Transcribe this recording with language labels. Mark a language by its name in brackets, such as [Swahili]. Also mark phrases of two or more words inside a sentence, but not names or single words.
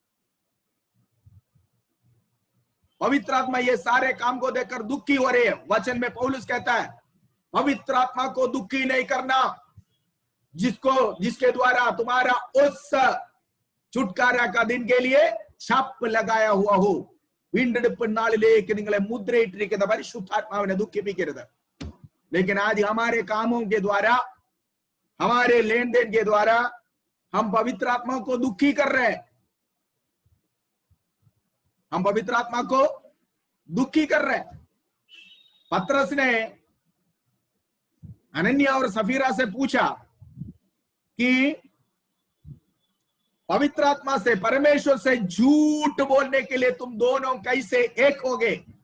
[Hindi] पवित्र आत्मा ये सारे काम को देखकर दुखी हो रही है। वचन में पौलुस कहता है पवित्र आत्मा को दुखी नहीं करना, जिसके द्वारा तुम्हारा उस छुटकारा का दिन के लिए छाप लगाया हुआ हो। [Malayalam] വീണ്ടെടുപ്പ് നാളിലേക്ക് നിങ്ങളെ മുദ്രയിട്ടിരിക്കുന്ന പരിശുദ്ധാത്മാവിനെ ദുഃഖിപ്പിക്കരുത്। [Hindi] लेकिन आज हमारे कामों के द्वारा, हमारे लेन देन के द्वारा हम पवित्र आत्मा को दुखी कर रहे हैं। हम पवित्र आत्मा को दुखी कर रहे हैं। पतरस ने अनन्या और सफीरा से पूछा कि पवित्र आत्मा से, परमेश्वर से झूठ बोलने के लिए तुम दोनों कैसे एक होगे?